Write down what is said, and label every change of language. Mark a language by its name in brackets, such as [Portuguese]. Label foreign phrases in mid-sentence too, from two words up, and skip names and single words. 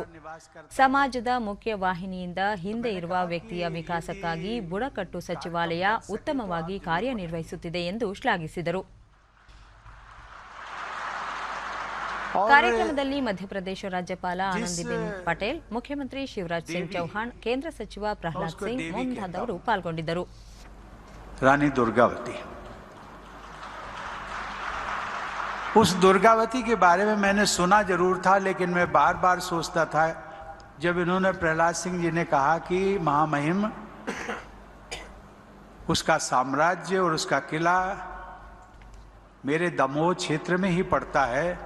[Kannada] ಸಮಾಜದ ಮುಖ್ಯ ವಾಹಿನಿಯಿಂದ ಹಿಂದೆ ಇರುವ ವ್ಯಕ್ತಿಯ ವಿಕಾಸಕ್ಕಾಗಿ ಬುಡಕಟ್ಟು ಸಚಿವಾಲಯ ಉತ್ತಮವಾಗಿ ಕಾರ್ಯನಿರ್ವಹಿಸುತ್ತಿದೆ ಎಂದು ಶ್ಲಾಘಿಸಿದರು. ಕಾರ್ಯಕ್ರಮದಲ್ಲಿ ಮಧ್ಯಪ್ರದೇಶ ರಾಜ್ಯಪಾಲ ಆನಂದಿಬೆನ್ ಪಟೇಲ್, ಮುಖ್ಯಮಂತ್ರಿ ಶಿವರಾಜ್ ಸಿಂಗ್ ಚೌಹಾಣ್, ಕೇಂದ್ರ ಸಚಿವ ಪ್ರಹ್ಲಾದ್ ಸಿಂಗ್ ಮುಂತಾದವರು ಪಾಲ್ಗೊಂಡಿದ್ದರು. [Hindi] रानी दुर्गावती, उस दुर्गावती के बारे में मैंने सुना जरूर था, लेकिन मैं बार बार सोचता था जब इन्होंने प्रहलाद सिंह जी ने कहा कि महामहिम उसका साम्राज्य और उसका किला मेरे दमोह क्षेत्र में ही पड़ता है,